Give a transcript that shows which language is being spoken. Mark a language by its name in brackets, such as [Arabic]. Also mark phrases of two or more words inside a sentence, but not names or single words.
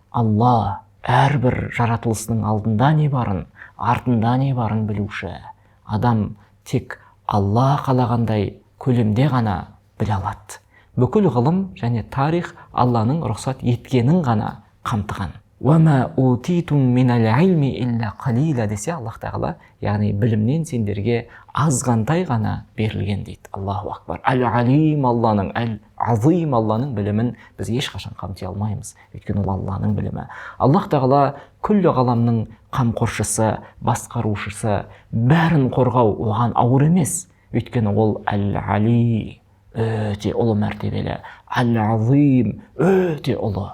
[Kazakh] Алла әрбір жаратылысының алдында не барын, артында не барын білуші. Адам тек Алла қалағандай көлемде ғана біле алады. Бүкіл ғылым және тарих Алланың рұқсат еткенін ғана қамтыған. [Arabic] وَمَا أُوتِيتُم مِّنَ الْعِلْمِ إِلَّا قَلِيلًا [Kazakh] десе Аллах Тағала, яғни білімнен сендерге азғантай ғана берілген дейді. [Arabic] الله أكبر. [Kazakh] Әл-Алим Алланың, Әл-Азим Алланың білімін біз ешқашан қамти алмаймыз. Өйткені ол Алланың білімі. Аллах Тағала күллі ғаламның қамқоршысы, басқарушысы, бәрін қорғау оған ауыр емес. Өйткені ол Әл-Али, өте ұлы мәртебелі, Әл-Азим, өте ұлы.